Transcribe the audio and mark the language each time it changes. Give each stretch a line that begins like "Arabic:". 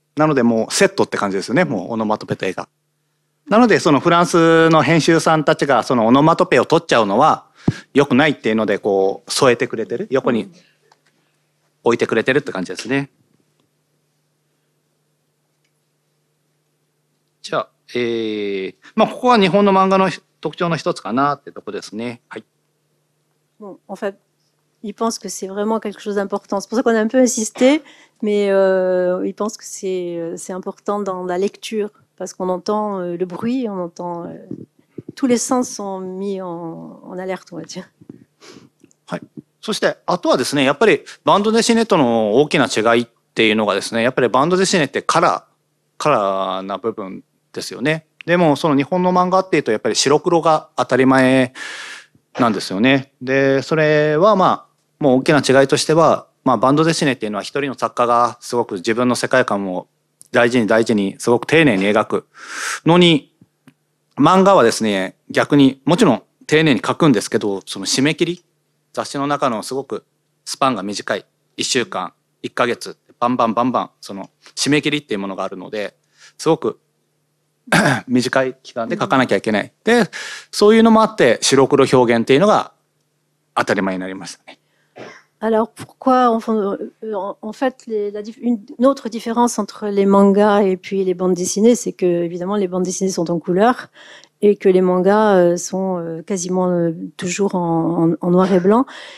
Japanese: なのでもうセットって感じですよね。もうオノマトペと絵が。なのでそのフランスの編集さんたちがそのオノマトペを取っちゃうのは良くないっていうのでこう添えてくれてる、横に置いてくれてるって感じですね。じゃあ、まあここは日本の漫画の特徴の一つかなってとこですね。はい。
French: Bon, en fait, ils pensent que c'est vraiment quelque chose d'important. C'est pour ça qu'on a un peu insisté, mais ils pensent que c'est important dans la lecture, parce qu'on entend le bruit, on entend tous les sens sont mis en alerte, on va dire.
Japanese: はい。そしてあとはですね、やっぱりバンドデシネとの大きな違いっていうのがですね、やっぱりバンドデシネってカラーな部分ですよね。でもその日本の漫画っていうとやっぱり白黒が当たり前なんですよね。で、それはまあもう大きな違いとしては、まあバンドデシネっていうのは一人の作家がすごく自分の世界観を大事にすごく丁寧に描くのに、漫画はですね、逆にもちろん丁寧に描くんですけど、その締め切り、雑誌の中のすごくスパンが短い1週間1ヶ月バンバンその締め切りっていうものがあるので、すごく短い期間で書かなきゃいけない。で、そういうのもあって白黒表現っていうのが当たり前になりましたね。
French: Alors pourquoi en fait une autre différence entre les mangas et puis les bandes dessinées, c'est que évidemment les bandes dessinées sont en couleur et que les mangas sont quasiment toujours en noir et blanc.